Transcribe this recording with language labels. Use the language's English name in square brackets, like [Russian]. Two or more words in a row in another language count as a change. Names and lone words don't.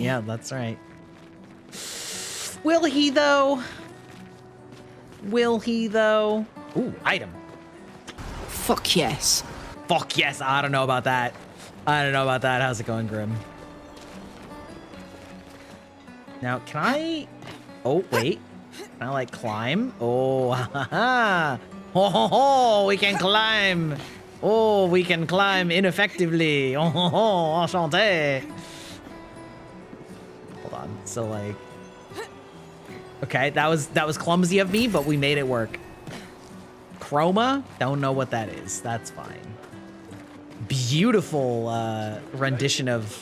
[English] Yeah, that's right. Will he though? Will he, though? Ooh, item. Fuck yes. Fuck yes. I don't know about that. I don't know about that. How's it going, Grim? Now, can I... Oh, wait. Can I, like, climb? Oh, ha ha. Ho ho ho, we can climb. Oh, we can climb ineffectively. Oh ho ho, enchanté. Hold on. So, like... Okay, that was clumsy of me, but we made it work. Chroma? Don't know what that is. That's fine. Beautiful rendition of...